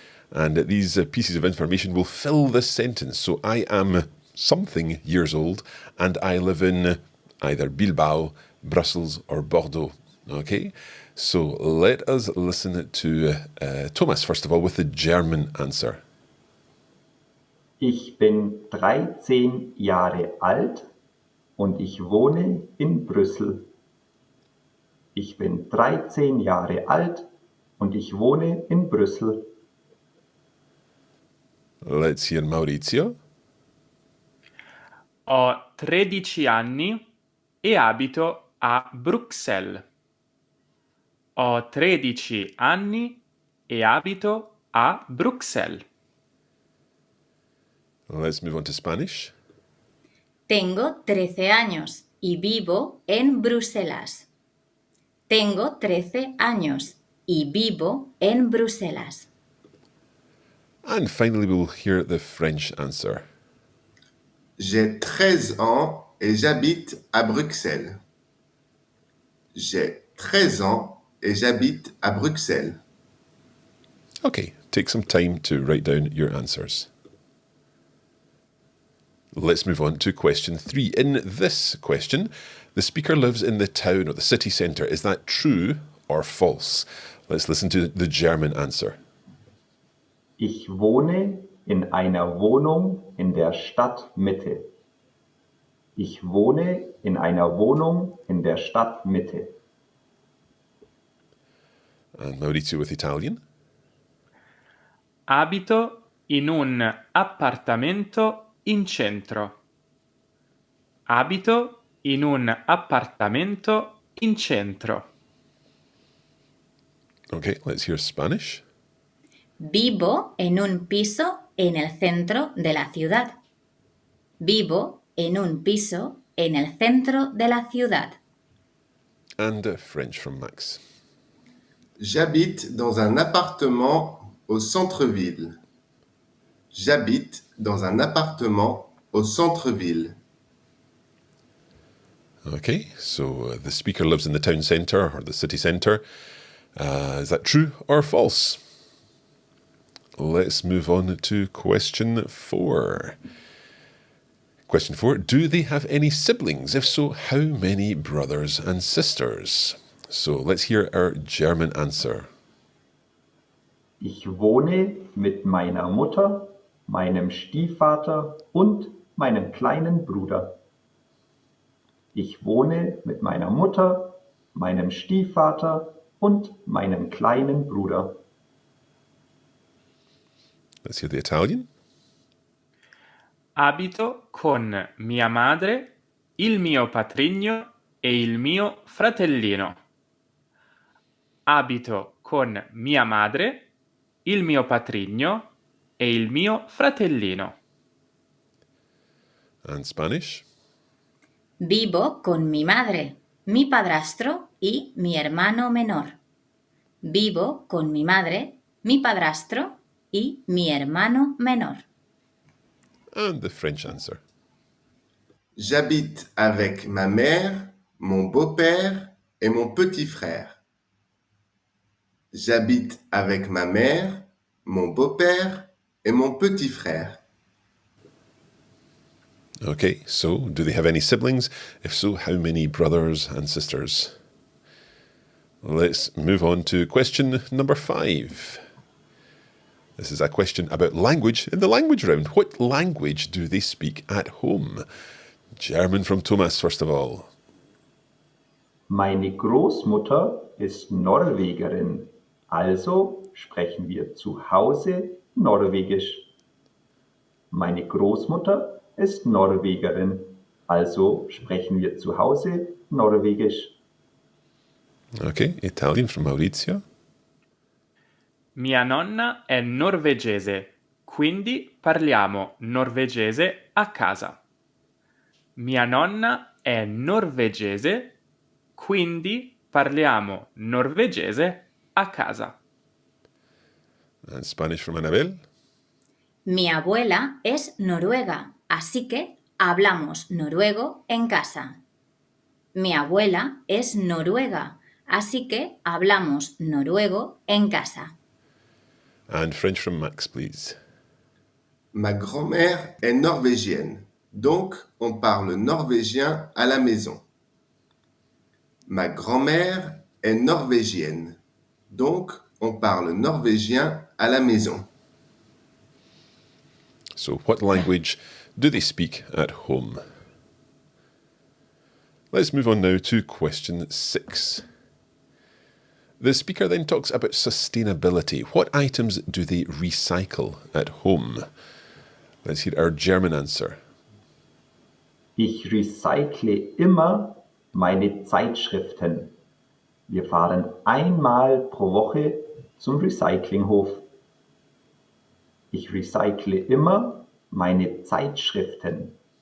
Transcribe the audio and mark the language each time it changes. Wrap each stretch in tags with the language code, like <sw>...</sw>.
<en>And these pieces of information will fill this sentence. So I am something years old and I live in either Bilbao, Brussels or Bordeaux. Okay, so let us listen to Thomas first of all with the German answer.</en> <de>Ich bin 13 Jahre alt und ich wohne in Brüssel. Ich bin 13 Jahre alt und ich wohne in Brüssel.</de> <en>Let's hear Maurizio.</en> <it>Ho 13 anni e abito a Bruxelles. Ho 13 anni e abito a Bruxelles.</it> <en>Let's move on to Spanish.</en> <es>Tengo 13 años y vivo en Bruselas. Tengo 13 años y vivo en Bruselas.</es> <en>And finally we'll hear the French answer.</en> <fr>J'ai 13 ans et j'habite à Bruxelles. J'ai 13 ans et j'habite à Bruxelles.</fr> <en>Okay, take some time to write down your answers. Let's move on to question 3. In this question, the speaker lives in the town or the city centre. Is that true or false? Let's listen to the German answer.</en> <de>Ich wohne in einer Wohnung in der Stadtmitte. Ich wohne in einer Wohnung in der Stadtmitte.</de> <en>And Maurizio with Italian.</en> <it>Abito in un appartamento in centro. Abito in un appartamento in centro.</it> <en>Okay, let's hear Spanish.</en> <es>Vivo en un piso en el centro de la ciudad. Vivo en un piso en el centro de la ciudad.</es> <en>And French from Max.</en> <fr>J'habite dans un appartement au centre-ville. J'habite dans un appartement au centre-ville.</fr> <en>Okay, so the speaker lives in the town centre or the city centre. Is that true or false? Let's move on to question 4. Question 4. Do they have any siblings? If so, how many brothers and sisters? So let's hear our German answer.</en> <de>Ich wohne mit meiner Mutter, meinem Stiefvater und meinem kleinen Bruder. Ich wohne mit meiner Mutter, meinem Stiefvater und meinem kleinen Bruder.</de> <en>Let's hear the Italian.</en> <it>Abito con mia madre, il mio patrigno e il mio fratellino. Abito con mia madre, il mio patrigno e il mio fratellino.</it> <en>And Spanish.</en> <es>Vivo con mi madre, mi padrastro y mi hermano menor. Vivo con mi madre, mi padrastro y mi hermano menor.</es> <en>And the French answer.</en> <fr>J'habite avec ma mère, mon beau-père et mon petit frère. J'habite avec ma mère, mon beau-père et mon petit frère.</fr> <en>Okay, so do they have any siblings? If so, how many brothers and sisters? Let's move on to question number 5. This is a question about language in the language round. What language do they speak at home? German from Thomas, first of all.</en> <de>Meine Großmutter ist Norwegerin. Also sprechen wir zu Hause Norwegisch. Meine Großmutter ist Norwegerin, also sprechen wir zu Hause Norwegisch.</de> <en>Okay, Italian from Maurizio.</en> <it>Mia nonna è norvegese, quindi parliamo norvegese a casa. Mia nonna è norvegese, quindi parliamo norvegese a casa.</it> <en>And Spanish from Annabelle.</en> <es>Mi abuela es noruega, así que hablamos noruego en casa. Mi abuela es noruega, así que hablamos noruego en casa.</es> <en>And French from Max, please.</en> <fr>Ma grand-mère est norvégienne, donc on parle norvégien à la maison. Ma grand-mère est norvégienne, donc on parle norvégien à la maison.</fr> <en>So, what language do they speak at home? Let's move on now to question 6. The speaker then talks about sustainability. What items do they recycle at home? Let's hear our German answer.</en> <de>Ich recycle immer meine Zeitschriften. Wir fahren einmal pro Woche zum Recyclinghof. Ich recycle immer meine Zeitschriften.</de>